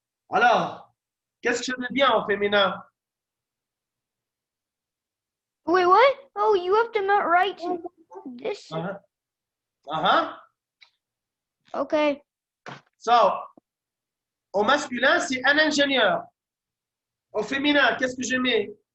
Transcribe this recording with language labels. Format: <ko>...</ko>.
<fr>Alors, qu'est-ce que je veux bien au féminin?</fr> <en>Wait, what? Oh, you have to write this. Okay.</en> <fr>So, au masculin, c'est un ingénieur. Au féminin, qu'est-ce que je mets?</fr>